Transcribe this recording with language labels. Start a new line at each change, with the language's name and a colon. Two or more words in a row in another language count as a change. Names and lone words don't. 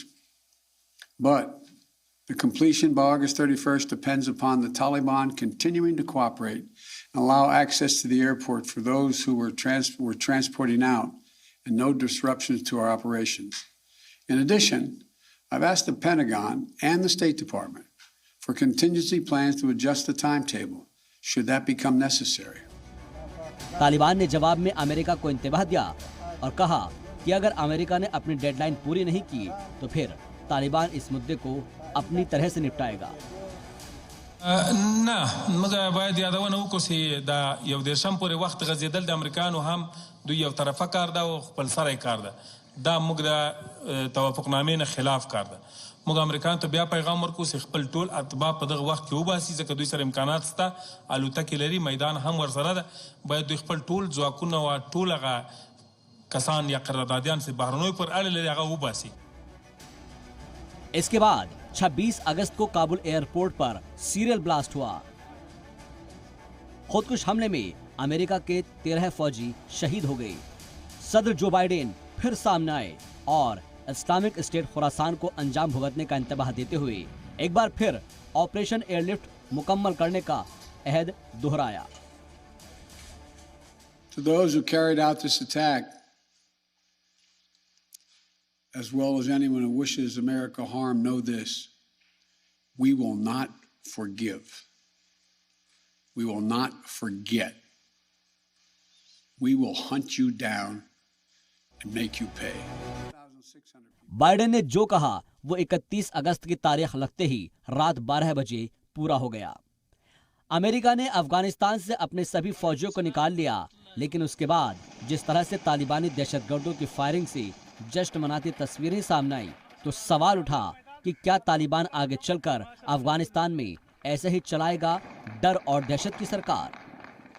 English: But the completion by August 31st depends upon the Taliban continuing to cooperate and allow access to the airport for those who were transporting out and no disruptions to our operations. In addition, I've asked the Pentagon and the State Department for contingency plans to adjust the timetable should that become necessary.
Urdu: طالبان نے جواب میں امریکہ کو انتباہ دیا اور کہا کہ اگر امریکہ نے اپنی ڈیڈلائن پوری نہیں کی تو پھر طالبان اس مدعے کو اپنی طرح سے نمٹائے گا.
Pashto: نه موږ باید یادونه وکړو چې دا یو دیرشم پورې وخت غځېدل د امریکایانو هم دوی یو طرفه کار ده او خپل سری کار ده. دا موږ د توافقنامې نه خلاف کار ده. موږ امریکایانو ته بیا پیغام ورکړو چې خپل ټول اتباع په دغه وخت کې وباسي ځکه دوی سره امکانات شته، الوتکې لري، میدان هم ورسره ده. باید دوی خپل ټول ځواکونه او ټول هغه کسان یا قراردادیان چې بهرنیو پر اړه لري هغه وباسي.
Urdu: اس کے بعد 26 اگست کو کابل ایئرپورٹ پر سیریل بلاسٹ ہوا. خودکش حملے میں امریکہ کے 13 فوجی شہید ہو گئے. صدر جو بائیڈن پھر سامنے آئے اور اسلامک اسٹیٹ خراسان کو انجام بھگتنے کا انتباہ دیتے ہوئے ایک بار پھر آپریشن ایئرلفٹ مکمل کرنے کا عہد دہرایا.
English: To those who carried out this attack, as well as anyone who wishes America harm, know this: we will not forgive. We will not forget. We will hunt you down and make you pay.
Urdu: بائیڈن نے جو کہا وہ 31 اگست کی تاریخ لگتے ہی رات 12 بجے پورا ہو گیا. امریکہ نے افغانستان سے اپنے سبھی فوجیوں کو نکال لیا، لیکن اس کے بعد جس طرح سے طالبانی دہشت گردوں کی فائرنگ سے جشن مناتی تصویریں سامنے آئی تو سوال اٹھا کہ کیا طالبان آگے چل کر افغانستان میں ایسے ہی چلائے گا ڈر اور دہشت کی سرکار.